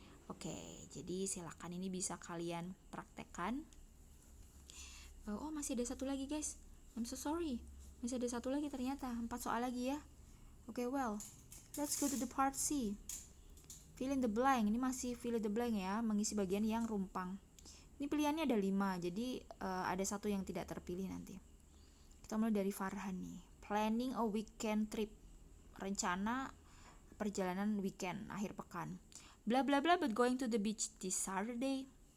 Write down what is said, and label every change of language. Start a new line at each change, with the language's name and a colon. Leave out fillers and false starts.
Indonesian: Oke, jadi silakan, ini bisa kalian praktekkan. Oh, masih ada satu lagi guys.
English: I'm so sorry.
Indonesian: Masih ada satu lagi ternyata. 4 soal lagi ya.
English: Oke, well, let's go to the part C. Fill in the blank.
Indonesian: Ini masih
English: fill in the blank
Indonesian: ya, mengisi bagian yang rumpang. Ini pilihannya ada 5, jadi ada satu yang tidak terpilih nanti. Kita mulai dari Farhan nih.
English: Planning a weekend trip.
Indonesian: Rencana perjalanan weekend, akhir pekan.
English: Bla bla bla, but going to the beach this Saturday.